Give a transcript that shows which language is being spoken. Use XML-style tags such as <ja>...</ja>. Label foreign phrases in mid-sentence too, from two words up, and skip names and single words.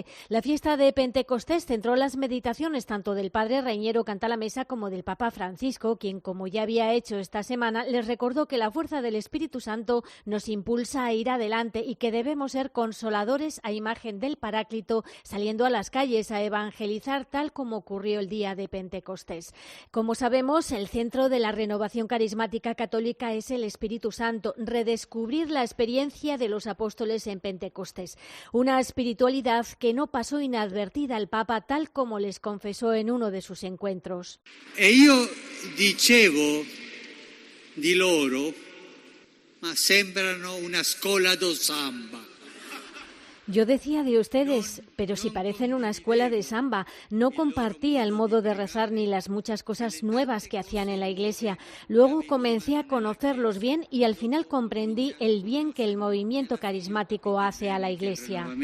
<es>La fiesta de Pentecostés centró las meditaciones tanto del padre Reñero Cantalamessa como del Papa Francisco, quien, como ya había hecho esta semana, les recordó que la fuerza del Espíritu Santo nos impulsa a ir adelante y que debemos ser consoladores a imagen del Paráclito, saliendo a las calles a evangelizar tal como ocurrió el día de Pentecostés. Como sabemos, el centro de la renovación carismática católica es el Espíritu Santo, redescubrir la experiencia de los apóstoles en Pentecostés. Una espiritualidad que no pasó inadvertida al Papa, tal como les confesó en uno de sus encuentros.</es> <it>E io dicevo di loro, ma sembrano una scuola do samba.</it> <es>Yo decía de ustedes, pero si parecen una escuela de samba. No compartía el modo de rezar ni las muchas cosas nuevas que hacían en la iglesia. Luego comencé a conocerlos bien y al final comprendí el bien que el movimiento carismático hace a la iglesia.</es>